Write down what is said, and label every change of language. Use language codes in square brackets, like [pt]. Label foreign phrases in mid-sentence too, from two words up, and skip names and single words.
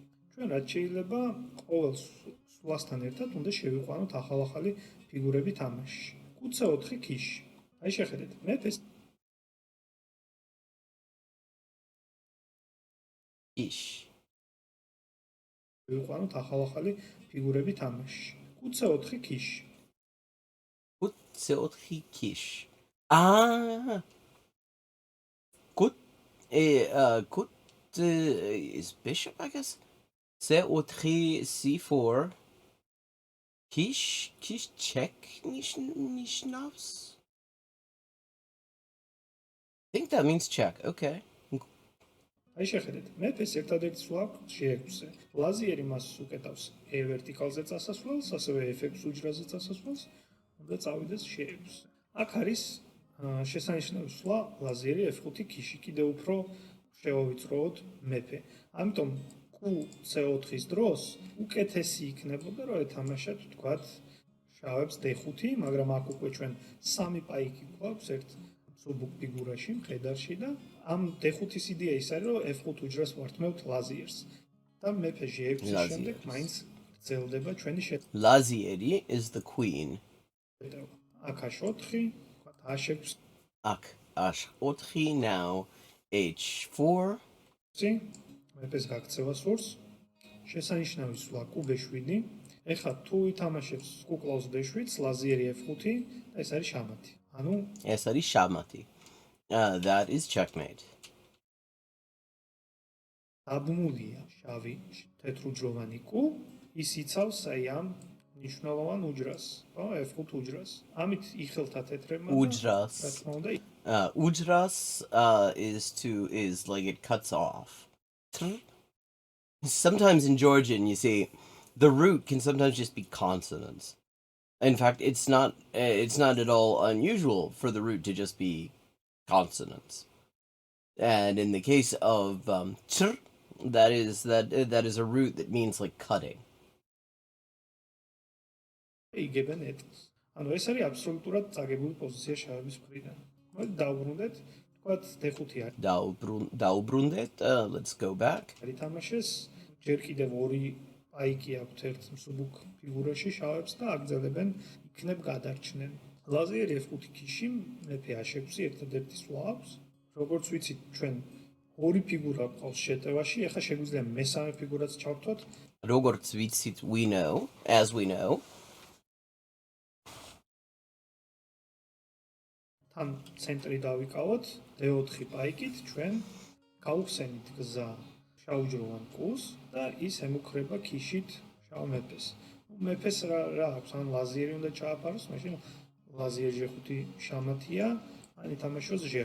[ka] ჩვენ რაც შეიძლება ყოველ სვლასთან ერთად უნდა შევიყვანოთ ახალ-ახალი ფიგურები თამაშში. Q4 კიში. აი შეხედეთ, მეფეს Ish. ვიყვანოთ ახალ-ახალი ფიგურები თამაშში. Q4 კიში. Q4 kish. Ah. [en] Good. Good is bishop, I guess. [ka] C4 C4. ქიში check ნიშნავს. [en] I think that means check. Okay. [ka] აი შეხედეთ, მეფეს ერთადერთი სვლა აქვს G6-ზე. ლაზიერი მას უკეთავს E ვერტიკალზე წასასვლელს, ასევე F6 უჯრაზე წასასვლელს, უნდა წავიდეს G6-ზე. აქ არის შესანიშნავი სვლა ლაზიერი F5 ქიში კიდევ უფრო შევავიწროოთ მეფე. ამიტომ Q-C4-ის დროს უკეთესი იქნებოდა რომ ეთამაშოთ თქვათ შავებს D5, მაგრამ აქ უკვე ჩვენ სამი პაიკი გვაქვს ერთ მსუბუქ ფიგურაში, მხედარში და ამ D5-ის იდეა ის არის რომ F5 უჯრას ვართმევთ ლაზიერს და მეფე G6-ის შემდეგ მაინც გრძელდება ჩვენი შეტევა. [en] Lazieri is the queen. [ka] აქ H4, თქვათ H6. [en] Ak H4 now H4. [ka] მეფეს გაქცევა სურს. შესანიშნავი სვლა Q-B7. ეხლა თუ ითამაშებს კუკლავს D7-ს, ლაზიერი F5 და ეს არის შამათი. ანუ ეს არის შამათი. [en] That is checkmate. [ka] დაბმულია შავი თეთრუჯროვანი Q, ის იცავს აი ამ მნიშვნელოვან უჯრას, ხო, F5 უჯრას. ამით იხელთა თეთრებმა Uჯრას. რა თქმა უნდა, [en] Uჯრას is like it cuts off. Sometimes in Georgian, you see, the root can sometimes just be consonants. In fact, it's not at all unusual for the root to just be consonants. And in the case of that is a root that means like cutting. [ka] იგებენ ეტლს. ანუ ეს არის აბსოლუტურად წაგებული პოზიცია შავების მხრიდან. მოდი დავუბრუნდეთ, თქვათ D5 არის. [en] Daubrundet, let's go back. [ka] ითამაშეს ჯერ კიდევ ორი პაიკი აქვთ ერთ მსუბუქ ფიგურაში შავებს და აგრძელებენ იქნებ გადარჩნენ. ლაზიერი F5 ქიში მეფე H6 ერთადერთი სვლა აქვს. როგორც ვიცით, ჩვენ ორი ფიგურა გვყავს შეტევაში, ეხლა შეგვიძლია მესამე ფიგურაც ჩავთვათ. Როგორც ვიცით, [en] as we know. [ka] თან ცენტრი დავიკავოთ D4 პაიკით, ჩვენ გავხსენით გზა შავჯროვან Q-ს და ის ემუქრება ქიშით შავ მეფეს. მეფეს რა აქვს, ან ლაზიერი უნდა ჩააფაროს, მაშინ ლაზიერი G5 შამათია, ან ითამაშოს G5.